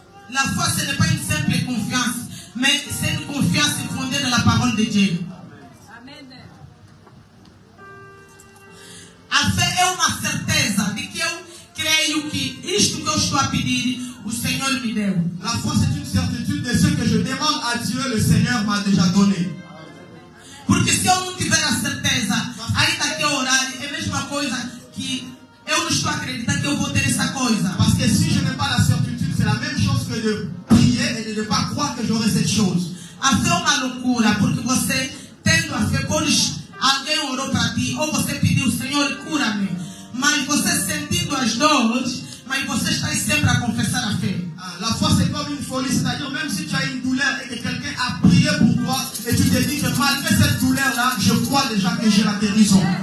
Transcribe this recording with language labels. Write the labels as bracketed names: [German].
[French] La foi, ce n'est pas une simple confiance, mais c'est une confiance fondée dans la parole de Dieu. Amen. [Portuguese] A fé é uma certeza de que eu creio que isto que eu estou a pedir, o Senhor me deu. [French] La foi, c'est une certitude de ce que je demande à Dieu, le Seigneur m'a déjà donné. [Portuguese] Porque se eu não tiver a certeza, ainda que eu orar, é a mesma coisa que eu não estou a acreditar que eu vou ter essa coisa. [French] Parce que si je n'ai pas la certitude, c'est la même chose que de prier et de ne pas croire que j'aurai cette chose. [Portuguese] A fé é uma loucura, porque você, tendo a fé, alguém orou para ti, ou você pediu, Senhor, cura-me. Mas você sentindo as dores, mas você está sempre a confessar a fé. [French] La foi, c'est comme une folie, c'est-à-dire même si tu as une douleur et que quelqu'un a prié pour toi et tu te dis que malgré cette douleur-là, je crois déjà que j'ai la guérison.